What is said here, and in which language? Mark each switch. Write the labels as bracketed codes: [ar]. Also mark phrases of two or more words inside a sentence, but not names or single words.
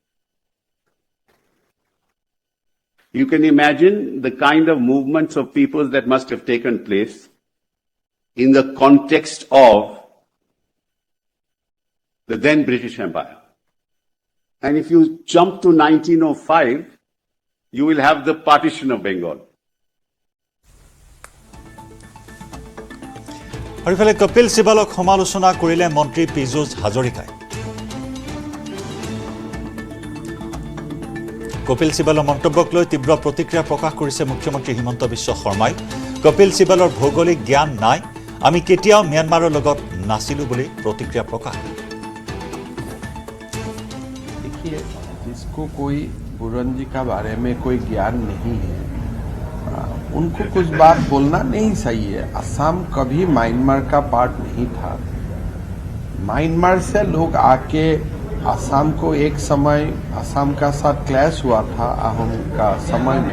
[en] You can imagine the kind of movements of people that must have taken place in the context of the then British Empire. And if you jump to 1905, you will have the partition of Bengal. [as] আৰু ইফালে কপিল সিবালক সমালোচনা কৰিলে মন্ত্ৰী পীযুষ হাজৰিকাই। কপিল সিবালৰ মন্তব্যক লৈ তীব্ৰ প্ৰতিক্ৰিয়া প্ৰকাশ কৰিছে মুখ্যমন্ত্ৰী হিমন্ত বিশ্ব শৰ্মাই। কপিল সিবালৰ ভৌগোলিক জ্ঞান নাই, আমি কেতিয়াও म्यांमाৰৰ লগত নাছিলো বুলি প্ৰতিক্ৰিয়া প্ৰকাশ। [hi] देखिए, जिसको कोई बुरंजी का बारे में कोई ज्ञान नहीं है, उनको कुछ बात बोलना नहीं सही है। असम कभी म्यांमार का पार्ट नहीं था। म्यांमार से लोग आके असम को एक समय असम का साथ क्लैश हुआ था अहोम का समय में।